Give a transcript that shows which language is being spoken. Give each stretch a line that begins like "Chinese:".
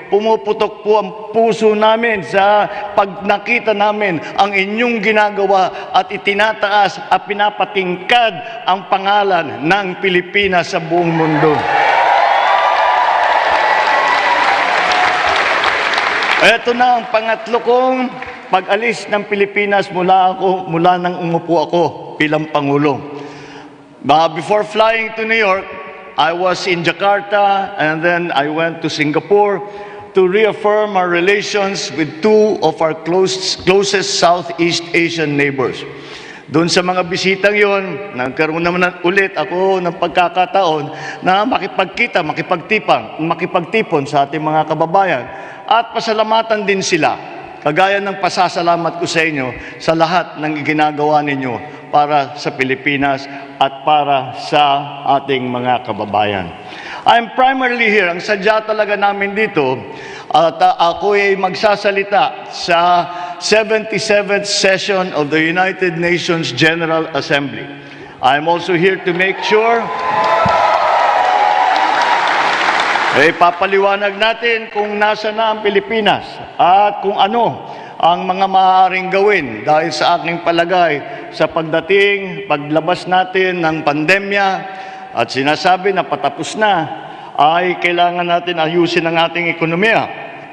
Filipino: Pumuputok po ang puso namin sa pag nakita namin ang inyong ginagawa at itinataas at pinapatingkad ang pangalan ng Pilipinas sa buong mundo. Ito na ang pangatlo kong pag-alis ng Pilipinas mula nang umupo ako bilang Pangulo.
English: Before flying to New York, I was in Jakarta and then I went to Singapore to reaffirm our relations with two of our closest Southeast Asian neighbors.
Filipino: Doon sa mga bisitang yon, nagkaroon naman ulit ako ng pagkakataon na makipagtipon sa ating mga kababayan at pasalamatan din sila, kagaya ng pasasalamat ko sa inyo sa lahat ng ginagawa ninyo para sa Pilipinas at para sa ating mga kababayan.
English: I'm primarily here,
Filipino: ang sadya talaga namin dito, at ako ay magsasalita sa
English: 77th session of the United Nations General Assembly. I'm also here to make sure
Filipino: papaliwanag natin kung nasa na ang Pilipinas at kung ano ang mga maaaring gawin dahil sa aking palagay sa paglabas natin ng pandemya at sinasabi na patapos na, ay kailangan natin ayusin ang ating ekonomiya.